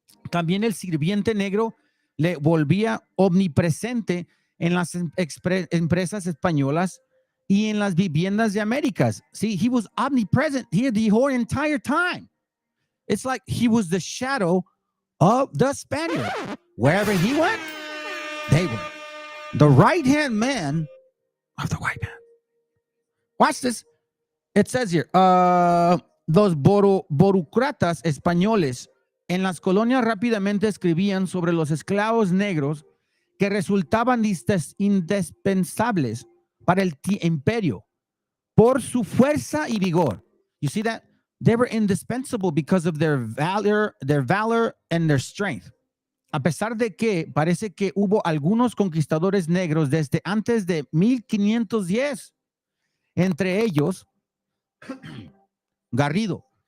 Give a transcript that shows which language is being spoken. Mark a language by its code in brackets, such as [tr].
[es] También el sirviente negro le volvía omnipresente en las empresas españolas y en las viviendas de Américas. [en] See, he was omnipresent here the whole entire time. It's like he was the shadow of the Spaniard. Wherever he went, they went. The right-hand man of the white man. Watch this. It says here, [es] los burócratas españoles en las colonias rápidamente escribían sobre los esclavos negros que resultaban indispensables para el imperio por su fuerza y vigor. [en] You see that? They were indispensable because of their valor and their strength. [es] a pesar de que parece que hubo algunos conquistadores negros desde antes de 1510, entre ellos Garrido.